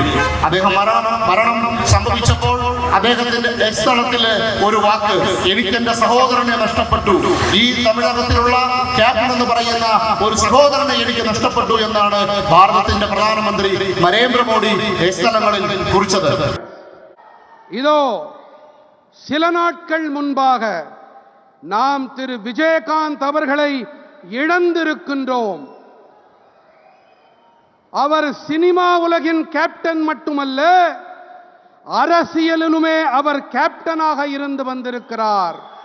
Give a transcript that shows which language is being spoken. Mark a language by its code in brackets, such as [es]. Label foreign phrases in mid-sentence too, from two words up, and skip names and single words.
[ml] അദ്ദേഹം മരണം സംഭവിച്ചപ്പോൾ അദ്ദേഹത്തിന്റെ എക്സ്തലത്തില് ഒരു വാക്ക്, എനിക്കെന്റെ സഹോദരനെ നഷ്ടപ്പെട്ടു, ഈ തമിഴകത്തിലുള്ള ക്യാപ്റ്റൻ എന്ന് പറയുന്ന ഒരു സഹോദരനെ എനിക്ക് നഷ്ടപ്പെട്ടു എന്നാണ് ഭാരതത്തിന്റെ പ്രധാനമന്ത്രി നരേന്ദ്രമോദി എക്സ്തലങ്ങളിൽ കുറിച്ചത്. [ta] இதோ சில நாட்கள் முன்பாக நாம் திரு விஜயகாந்த் அவர்களை இழந்திருக்கின்றோம். அவர் சினிமா உலகின் கேப்டன் மட்டுமல்ல, அரசியலிலுமே அவர் கேப்டனாக இருந்து வந்திருக்கிறார்.